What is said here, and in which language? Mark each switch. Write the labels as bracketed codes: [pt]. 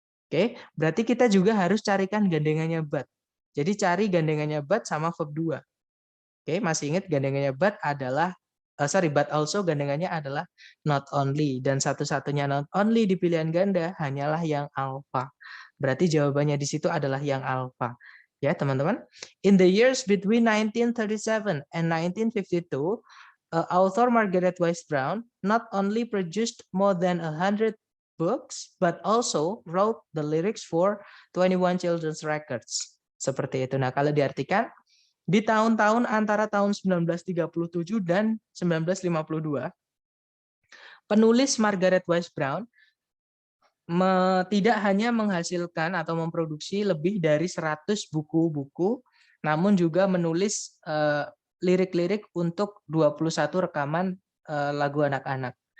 [id] Oke, berarti kita juga harus carikan gandengannya but. Jadi cari gandengannya but sama verb 2. Oke, masih ingat gandengannya but adalah but also gandengannya adalah not only, dan satu-satunya not only di pilihan ganda hanyalah yang alpha. Berarti jawabannya di situ adalah yang alpha. Ya, teman-teman. [en] In the years between 1937 and 1952, author Margaret Wise Brown not only produced more than 100 books but also wrote the lyrics for 21 children's records. [id] Seperti itu. Nah, kalau diartikan Di tahun-tahun antara tahun 1937 dan 1952, penulis Margaret Wise Brown tidak hanya menghasilkan atau memproduksi lebih dari 100 buku-buku, namun juga menulis lirik-lirik untuk 21 rekaman lagu anak-anak.